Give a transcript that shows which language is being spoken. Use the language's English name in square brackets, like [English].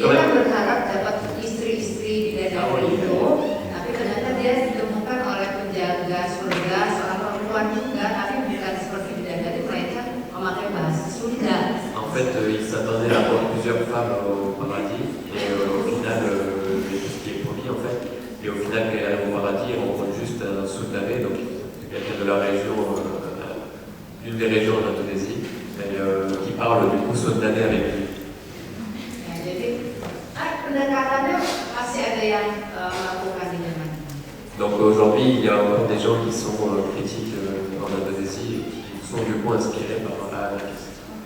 [Indonesian] dia kan berharap dapat istri-istri bidadari itu, tapi ternyata dia ditemukan oleh penjaga surga, seorang perempuan juga, tapi bukan seperti bidadari, melainkan memakai bahasa Sunda. [French] En fait, il s'attendait à avoir plusieurs femmes au paradis et au final, il y a tout ce qui est promis en fait. Et au final, quand il arrive au paradis, il rencontre juste un Soudanais, donc quelqu'un de la région, d'une des régions en Indonésie, et, qui parle du coup Soudanais avec lui. [Indonesian] Ya, jadi pendekatannya masih ada yang melakukan di zaman. [French] Donc aujourd'hui, il y a encore des gens qui sont critiques en Indonésie et qui sont du coup inspirés par Anafis.